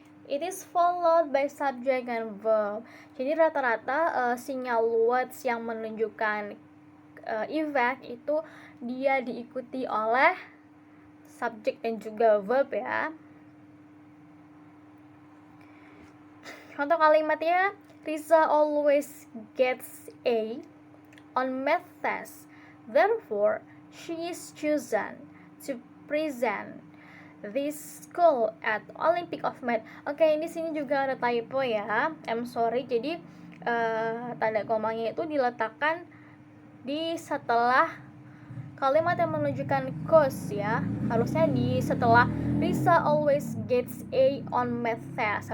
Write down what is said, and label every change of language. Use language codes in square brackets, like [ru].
[en] It is followed by subject and verb. [id] Jadi rata-rata sinyal words yang menunjukkan effect itu dia diikuti oleh subject dan juga verb ya. Contoh kalimatnya, [en] Riza always gets A on math test. Therefore, she is chosen to present this school at Olympic of Math. [id] Oke, di sini juga ada typo ya. [en] I'm sorry. [id] Jadi tanda komanya itu diletakkan di setelah kalimat yang menunjukkan cause ya. Harusnya di setelah [en] Riza always gets A on math test.